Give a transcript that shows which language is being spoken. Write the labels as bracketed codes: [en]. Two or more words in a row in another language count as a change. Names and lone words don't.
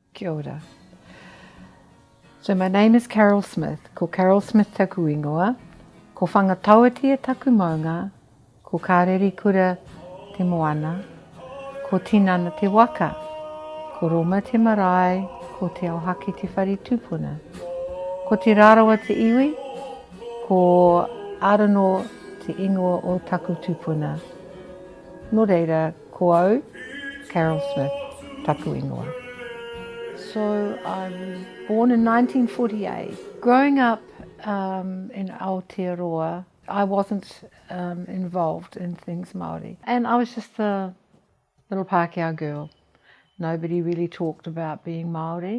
[mi] Kia ora. [en] So my name is Carol Smith, [mi] ko Carol Smith taku ingoa, ko whangatawatia taku maunga, ko kāreri kura te moana, ko tinana te waka, ko Roma te marae, ko te auhaki te whare tupuna, ko te rarawa te iwi, ko arano te ingoa o taku tupuna. Nō reira, ko au, Carol Smith, taku ingoa. [en] So I was born in 1948. Growing up in Aotearoa, I wasn't involved in things Māori. And I was just a little Pākehā girl. Nobody really talked about being Māori.